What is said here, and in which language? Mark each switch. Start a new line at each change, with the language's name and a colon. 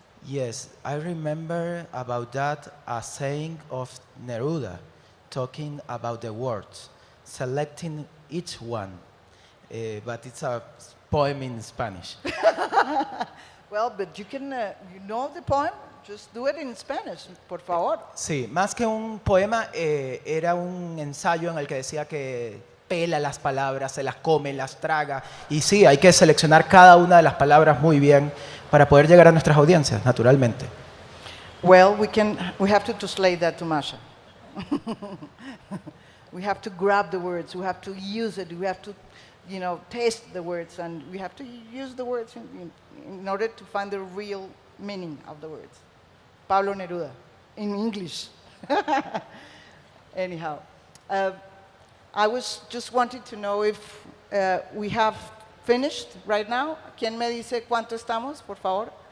English: Yes, I remember about that a saying of Neruda, talking about the words, selecting each one, but it's a poem in Spanish. Well, but you can, you know the poem? Just do it in Spanish, por favor.
Spanish: Sí, más que un poema, era un ensayo en el que decía que pela las palabras, se las come, las traga, y sí, hay que seleccionar cada una de las palabras muy bien para poder llegar a nuestras audiencias, naturalmente.
English: Well, we have to translate that to Masha. We have to grab the words, we have to use it, we have to, you know, taste the words, and we have to use the words in order to find the real meaning of the words. Pablo Neruda, in English. Anyhow, I was just wanting to know if we have finished right now.
Spanish: ¿Quién me dice cuánto estamos, por favor?